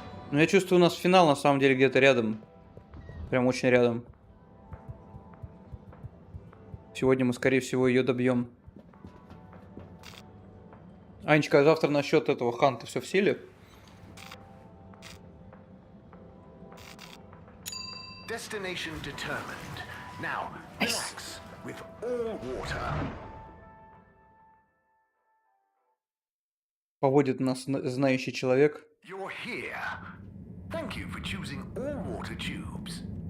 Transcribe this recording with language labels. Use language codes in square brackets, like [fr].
[ru] Ну, я чувствую, у нас финал на самом деле где-то рядом. Прям очень рядом. Сегодня мы, скорее всего, ее добьем. Анечка, а завтра насчет этого ханта все в силе? [en] Destination determined. Now, relax with all water. [ru] Поводит нас знающий человек. [en] You're here. Thank you for choosing all water tubes.